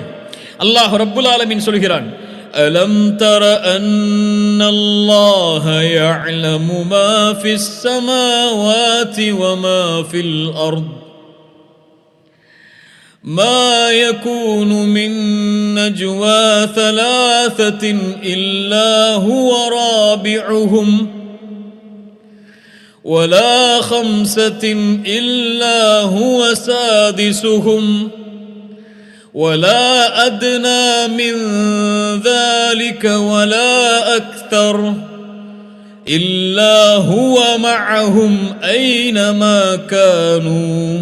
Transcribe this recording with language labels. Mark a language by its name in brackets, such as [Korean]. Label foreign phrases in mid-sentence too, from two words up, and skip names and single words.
[Arabic] الله رب العالمين சொல்கிறான், ألم تر أن الله يعلم ما في السماوات وما في الأرض ما يكون من نجوى ثلاثة إلا هو رابعهم ولا خمسة إلا هو سادسهم ولا أدنى من ذلك ولا أكثر إلا هو معهم أينما كانوا